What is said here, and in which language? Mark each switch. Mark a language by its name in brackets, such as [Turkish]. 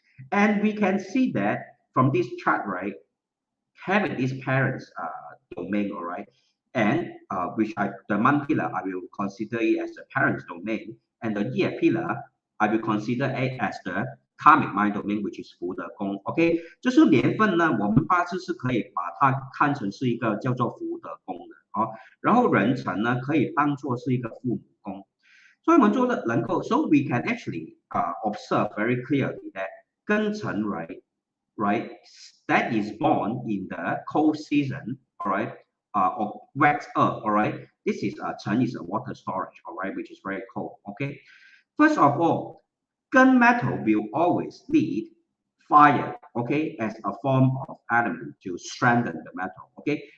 [English] And we can see that from this chart, right, having these parents domain, all right, and the month pillar, I will consider it as the parents domain, and the year pillar, I will consider it as the karmic mind domain, which is 福德宫。 [Chinese] OK， 就是年份呢，我们八字是可以把它看成是一个叫做福德宫的，好，然后人辰呢可以当做是一个父母宫，所以我们做的能够 ， [English] so we can actually observe very clearly that 庚辰 right, that is born in the cold season, all right, of wet earth, all right. This is Chen is a water storage, all right, which is very cold. Okay. First of all, gun metal will always need fire, okay, as a form of element to strengthen the metal. Okay.